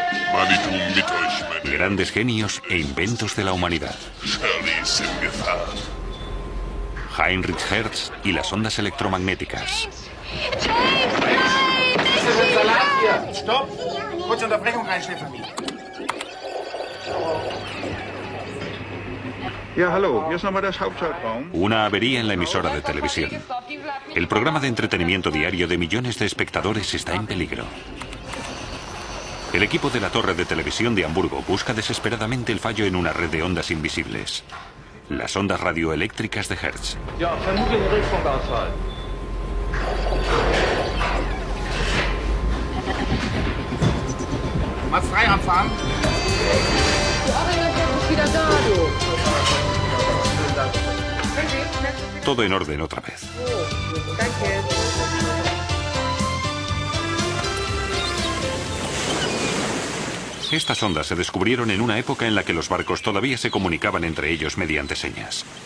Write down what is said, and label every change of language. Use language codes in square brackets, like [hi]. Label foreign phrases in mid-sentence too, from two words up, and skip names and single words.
[es] Grandes genios e inventos de la humanidad. Heinrich Hertz y las ondas electromagnéticas. [de] Stop! Kurze Unterbrechung reinstellen. Ja, hallo, hier ist nochmal das Hauptschaltraum. [es] Una avería en la emisora de televisión. El programa de entretenimiento diario de millones de espectadores está en peligro. El equipo de la torre de televisión de Hamburgo busca desesperadamente el fallo en una red de ondas invisibles. Las ondas radioeléctricas de Hertz. [de] Ja, vermutlich ein Richtfunkanfall. Mal frei anfahren. [es] Todo en orden otra vez. Estas ondas se descubrieron en una época en la que los barcos todavía se comunicaban entre ellos mediante señas.